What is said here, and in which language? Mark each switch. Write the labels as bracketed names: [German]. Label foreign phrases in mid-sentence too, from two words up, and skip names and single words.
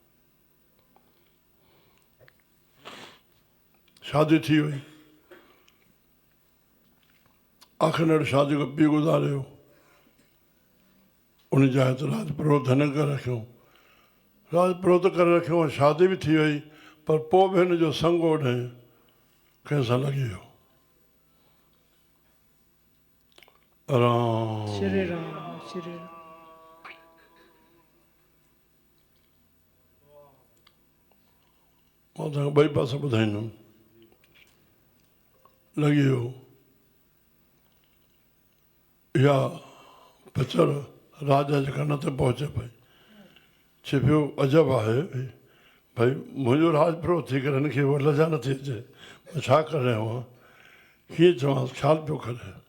[Sindhi] शादी थी वई आख़िर अहिड़ी शादी खां पीउ गुज़ारियो उन जाइ ते राजपुरोहित हिन करे रखियो राजपुरोहित करे रखियो शादी बि थी वई पर पोइ बि हिन जो संग ओॾे कंहिंसां लॻी वियो राम श्री राम श्री राम मां तव्हांखे ॿई पासा ॿुधाईंदुमि लॻी वियो इहा पिचर राजा जे कन ते पहुचे पई चए पियो अजब आहे भई मुंहिंजो राजपुरो थी करे हिनखे उहा लजा नथी अचे मां छा करे रहियो आहियां कीअं चवांसि ख़्यालु पियो करे